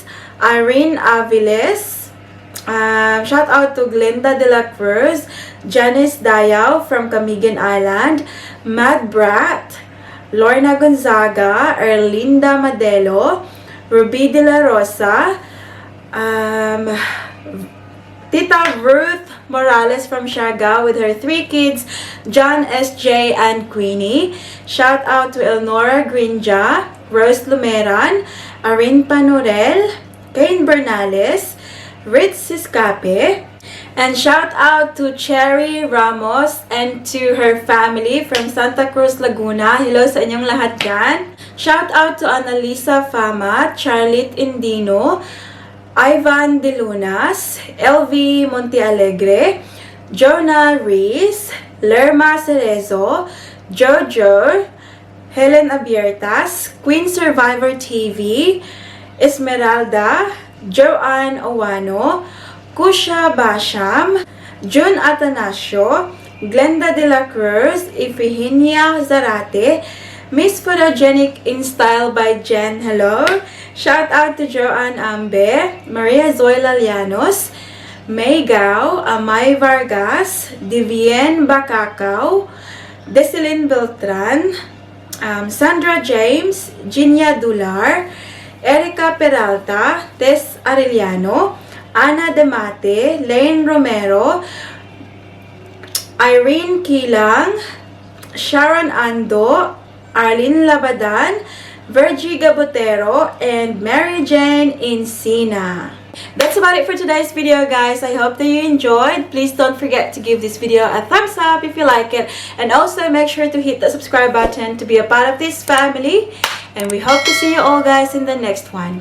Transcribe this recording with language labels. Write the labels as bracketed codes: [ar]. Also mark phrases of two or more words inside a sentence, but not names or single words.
[en] Irene Aviles. Shout out to Glenda de la Cruz, Janice Dayaw from Camigan Island, Mad Brat, Lorna Gonzaga, Erlinda Madelo, Ruby de la Rosa, Tita Ruth Morales from Siargao with her 3 kids, John SJ and Queenie. Shout out to Elnora Grinja, Rose Lumeran, Arin Panurel, Kane Bernales, Ritz Siscape, and shout out to Cherry Ramos and to her family from Santa Cruz, Laguna. [tl] Hello sa inyong lahat dyan. [en] Shout out to Annalisa Fama, Charlotte Indino, Ivan De Lunas, LV Montealegre, Jonah Rees, Lerma Cerezo, Jojo, Helen Abiertas, Queen Survivor TV, Esmeralda, Joanne Owano, Kusha Basham, June Atanasio, Glenda de la Cruz, Ifigenia Zarate, Miss Photogenic in Style by Jen. Hello. Shout out to Joanne Ambe, Maria Zoila Llanos, May Gao, Amay Vargas, Divien Bacacao, Desilyn Beltran, Sandra James, Ginia Dular, Erica Peralta, Tess Arellano, Ana Demate, Lane Romero, Irene Kilang, Sharon Ando, Arlene Labadan, Virgie Gabotero, and Mary Jane Encina. That's about it for today's video, guys. I hope that you enjoyed. Please don't forget to give this video a thumbs up if you like it. And also make sure to hit the subscribe button to be a part of this family. And we hope to see you all, guys, in the next one.